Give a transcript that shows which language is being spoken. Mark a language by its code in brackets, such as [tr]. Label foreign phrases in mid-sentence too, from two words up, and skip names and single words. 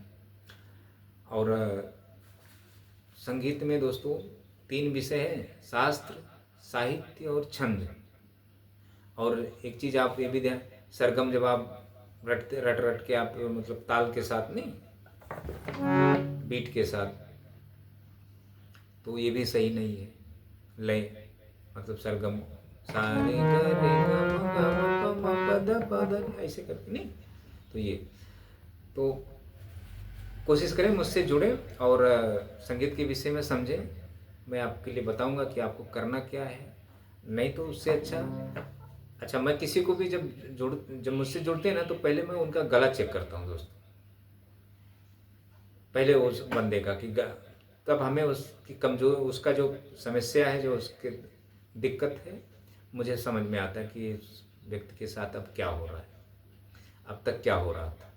[hi] और संगीत में दोस्तों 3 विषय हैं, शास्त्र, साहित्य और छंद। और एक चीज़ आप ये भी ध्यान, सरगम जब आप रट रट के आप मतलब ताल के साथ नहीं, बीट के साथ, तो ये भी सही नहीं है। लय मतलब सरगम सारे ग रे ग म ग म प म प ध प ध ऐसे करके नहीं, तो ये तो कोशिश करें मुझसे जुड़े और संगीत के विषय में समझें। मैं आपके लिए बताऊंगा कि आपको करना क्या है, नहीं तो उससे अच्छा मैं किसी को भी जब मुझसे जुड़ते हैं ना, तो पहले मैं उनका गला चेक करता हूँ दोस्तों, पहले उस बंदे का कि तब हमें उसकी कमजोर, उसका जो समस्या है, जो उसके दिक्कत है, मुझे समझ में आता है कि इस व्यक्ति के साथ अब क्या हो रहा है, अब तक क्या हो रहा था।